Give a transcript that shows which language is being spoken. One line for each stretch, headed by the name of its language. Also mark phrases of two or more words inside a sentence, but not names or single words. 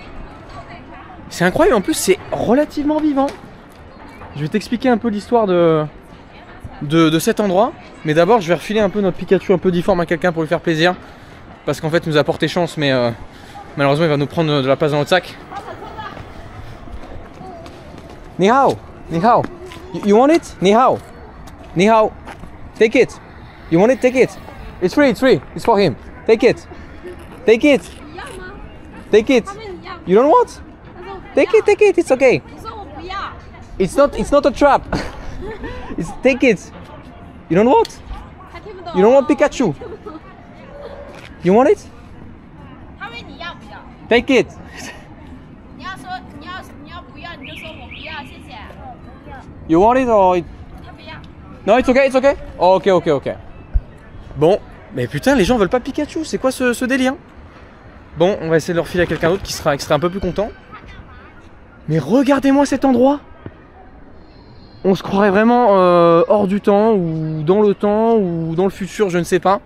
French: C'est incroyable, en plus c'est relativement vivant. Je vais t'expliquer un peu l'histoire de cet endroit. Mais d'abord je vais refiler un peu notre Pikachu un peu difforme à quelqu'un pour lui faire plaisir. Parce qu'en fait il nous a porté chance mais malheureusement il va nous prendre de la place dans notre sac.
Chinese: Ni hao, ni hao.
English: You want it?
Chinese: Ni hao. Ni hao.
English: Take it. You want it? Take it. It's free, it's for him. Take it. Take it. Take it. You don't want? Take it, it's okay. It's not a trap. Take it. You don't want? You don't want Pikachu? You want it? Take it. You want it or it... No, it's okay, it's okay. Ok.
French: Bon, mais putain, les gens veulent pas Pikachu, c'est quoi ce délire? Bon, on va essayer de leur filer à quelqu'un d'autre qui sera un peu plus content. Mais regardez-moi cet endroit. On se croirait vraiment hors du temps ou dans le futur, je ne sais pas.